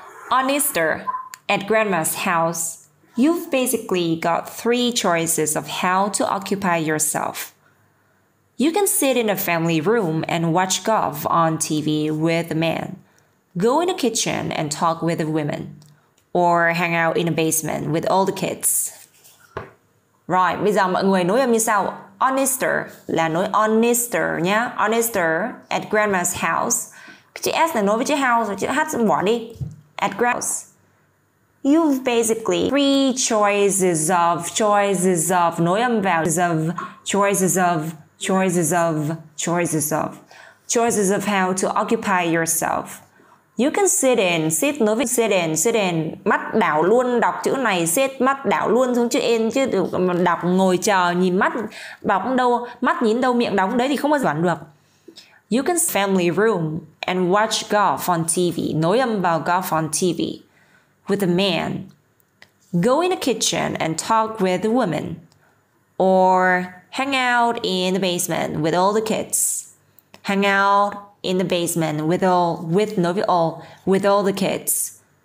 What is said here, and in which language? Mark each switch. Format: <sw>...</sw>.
<en>On Easter, at Grandma's house, you've basically got 3 choices of how to occupy yourself. You can sit in the family room and watch golf on TV with the men, go in the kitchen and talk with the women, or hang out in the basement with all the kids.</en> <vi>Rồi, bây giờ mọi người nối âm như sau.</vi> <en>On Easter</en> <vi>là nối on Easter nhá.</vi> <en>On Easter at Grandma's house.</en> <vi>Cái chữ S là nối với chữ house rồi chữ H bỏ đi.</vi> <en>At Grandma's. You've basically 3 choices of</en> <vi>nối âm vào</vi> <en>choices of how to occupy yourself. You can sit</en> <vi>nối với sit in, mắt đảo luôn đọc chữ này, sit mắt đảo luôn xuống chữ in chứ đọc ngồi chờ nhìn mắt đọc đâu, mắt nhìn đâu miệng đóng đấy thì không bao giờ đoán được.</vi> <en>You can family room and watch golf on TV,</en> <vi>nối âm vào</vi> <en>golf on TV with a man. Go in the kitchen and talk with the women, or hang out in the basement with all the kids. Hang out in the basement with all the kids.</en>